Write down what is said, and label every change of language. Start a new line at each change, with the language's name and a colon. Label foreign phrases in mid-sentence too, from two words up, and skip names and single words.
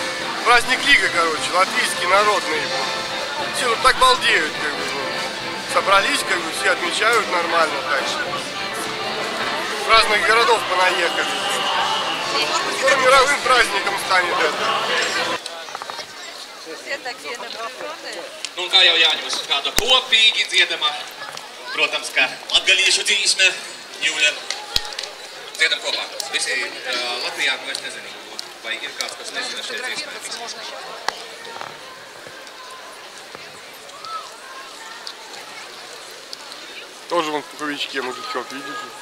Russian: Праздник Рига, короче, латвийский, народный. Все тут так балдеют, как бы, ну. Собрались, как бы, все отмечают нормально, так что. С разных городов понаехали. Скоро мировым праздником станет это. Все такие напряженные.
Latvian: Nu, kā jau Jāņos, kāda kopīgi dziedama, protams, ka latgalīšu dzīsme, Jūļa. Dziedam kopā. Visi Latvijā, nu es nezinu, vai ir kāds, kas nezina šeit dzīsmē.
Russian: Тоже вон в пуховичке мужичок, видите?